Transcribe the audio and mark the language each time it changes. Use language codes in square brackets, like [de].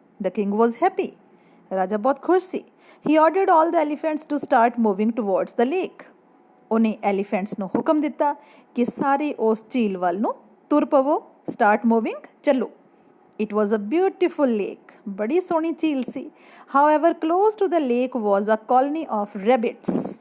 [en] the king was happy, [pa] ਰਾਜਾ ਬਹੁਤ ਖੁਸ਼ ਸੀ। [en] He ordered all the elephants to start moving towards the lake. [pa] ਉਹਨੇ ਐਲੀਫੈਂਟਸ ਨੂੰ ਹੁਕਮ ਦਿੱਤਾ ਕਿ ਸਾਰੇ ਉਸ ਝੀਲ ਵੱਲ ਨੂੰ ਤੁਰ ਪਵੋ, [en] start moving, [pa] ਚੱਲੋ। [en] It was a beautiful lake. [pa] ਬੜੀ ਸੋਹਣੀ ਝੀਲ ਸੀ। [en] However, close to the lake was a colony of rabbits.